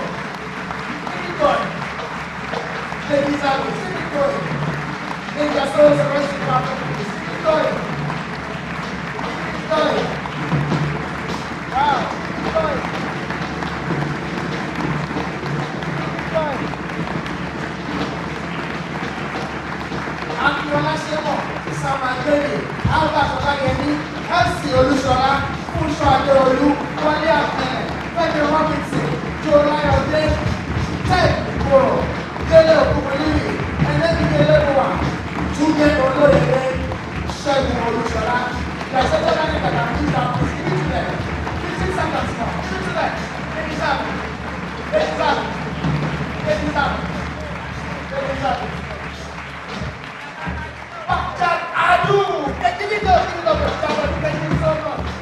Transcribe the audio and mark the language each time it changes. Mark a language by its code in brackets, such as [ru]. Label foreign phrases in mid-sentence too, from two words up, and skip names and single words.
[en] Keep it going. They deserve it. Keep it going. Make their souls rest in our memories. Keep it going. Keep it going. Wow. Keep it going. Keep it going. Akinola Shemo, Sam Adeni, Albert Olayemi, Elsie Olusola, Funso Adeolu, Wale Apene, Femi Robinson, Joe Layode, Ted Ikoro, Dele Okuboliri, Enemi Delebuwa, Tunde Oloyede, Segun Olusola. There are several names that are used down. Please give it to them. 15 seconds more. Give it to them. They deserve it. They deserve it. They deserve it. They deserve it. Give it up, thank you so much.